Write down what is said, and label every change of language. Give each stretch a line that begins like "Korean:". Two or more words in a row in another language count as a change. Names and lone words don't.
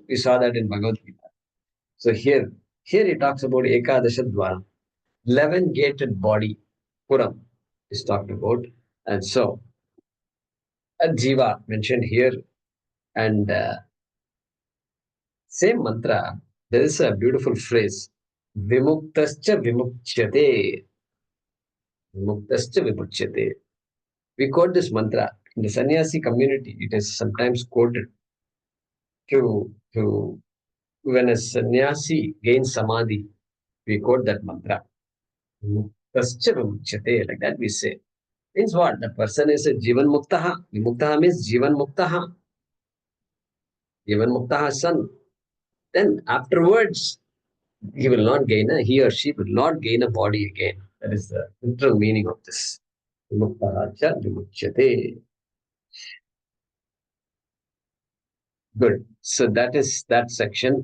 English: We saw that in Bhagavad Gita. So here he talks about
Sanskrit: Ekadasha Dwaram.
English: 11 gated body. Puram is talked about. And so a Jiva mentioned here. And same mantra, there is a beautiful phrase.
Sanskrit: Vimuktascha vimukchyate. Vimuktascha vimukchyate.
English: We quote this mantra. In the sannyasi community, it is sometimes quoted to when a sannyasi gains samadhi, we quote that mantra.
Sanskrit: Vimuktascha vimukchyate.
English: Like that we say. Means what? The person is a
Sanskrit: jivan muktaha.
English: Vimuktaha means
Sanskrit: jivan muktaha. Jivan muktaha son.
English: Then afterwards, he or she will not gain a body again. That is the literal meaning of this.
Sanskrit: Vimuktaha vimuchyate. Good.
English: So that is that section.